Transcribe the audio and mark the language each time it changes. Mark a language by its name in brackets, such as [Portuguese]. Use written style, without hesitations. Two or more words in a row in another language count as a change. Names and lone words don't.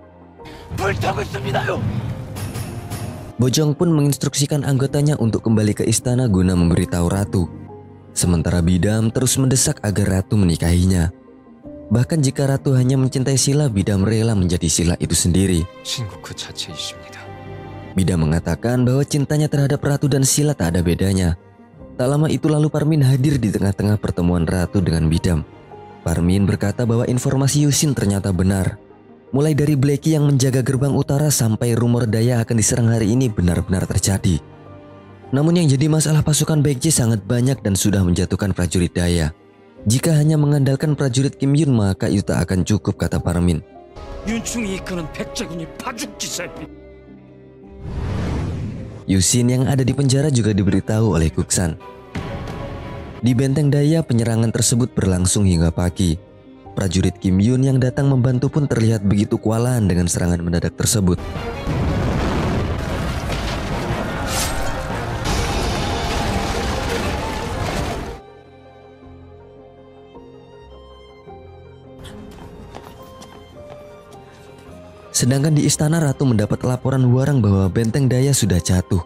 [Indonesian] Bojong pun menginstruksikan anggotanya untuk kembali ke istana guna memberitahu ratu. Sementara Bidam terus mendesak agar ratu menikahinya. Bahkan jika ratu hanya mencintai Silla, Bidam rela menjadi Silla itu sendiri. [Korean] 신국 그 자체이십니다. [Indonesian] Bidam mengatakan bahwa cintanya terhadap ratu dan Silla tak ada bedanya. Tak lama itu lalu Parmin hadir di tengah-tengah pertemuan ratu dengan Bidam. Parmin berkata bahwa informasi Yusin ternyata benar. Mulai dari Blackie yang menjaga gerbang utara sampai rumor daya akan diserang hari ini benar-benar terjadi. Namun yang jadi masalah, pasukan Baekje sangat banyak dan sudah menjatuhkan prajurit daya. Jika hanya mengandalkan prajurit Kim Yun maka itu tak akan cukup, kata Parmin. [Korean] 윤충이 이끄는 백제군이 파죽지세입니다. [Indonesian] Yusin yang ada di penjara juga diberitahu oleh Guksan. Di benteng daya penyerangan tersebut berlangsung hingga pagi. Prajurit Kim Yun yang datang membantu pun terlihat begitu kewalahan dengan serangan mendadak tersebut. Sedangkan di istana, ratu mendapat laporan Hwarang bahwa benteng daya sudah jatuh.